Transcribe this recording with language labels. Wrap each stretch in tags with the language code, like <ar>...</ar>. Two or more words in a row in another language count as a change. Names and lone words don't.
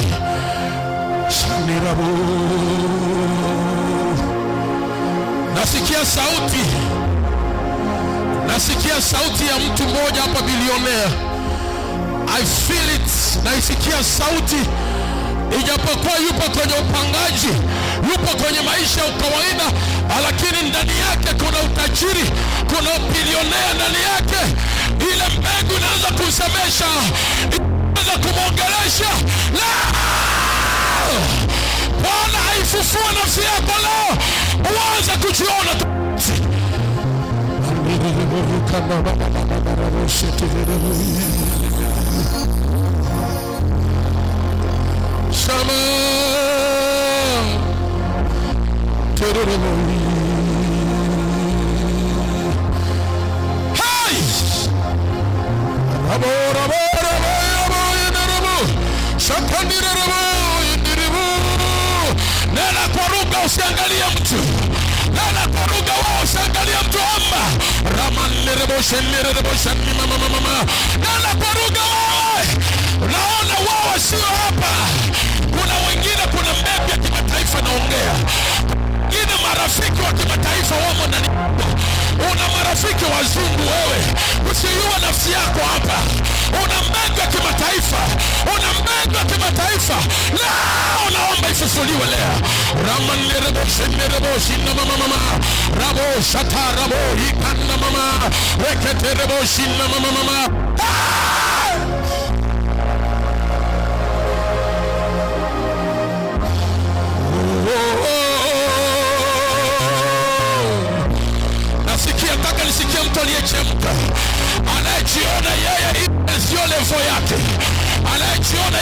<sw>Shanirabu. Nasikia sauti ya mtu mmoja hapa bilionea.</sw> <en>I feel it.</en> <sw>Naisikia sauti. Ijapokuwa yupo kwenye upangaji, yupo kwenye maisha ya kawaida, lakini ndani yake kuna utajiri, kuna bilionea ndani yake. Ile mbegu inaanza kusemesha unaanza kumwongelesha leo. Bwana haifufua nafsi yako leo, uanze kujiona Shama Tereremoi. Hey! Rabo rabo rabo rabo yenderemo. Shakandiremo yenderemo. Nena kwa lugha usiangalie mtu. Nena kwa lugha wao usiangalie mtu amba. Ramanderemo shenderemo shani mama. Nena kwa lugha wao. Unaona wao sio hapa. Kuna wengine, kuna mbegu ya kimataifa naongea. Wengine marafiki wa kimataifa wamo ndani. Una marafiki wazungu wewe. Usiue nafsi yako hapa. Una mbegu ya kimataifa. Una mbegu ya kimataifa. Leo naomba ifufuliwe leo. Ramanderebo shenderebo shina mama. Rabo shata rabo ikana mama. Reketerebo shina mama. Nataka nisikie mtu aliyechemka, anayejiona yeye sio level yake, anayejiona</sw>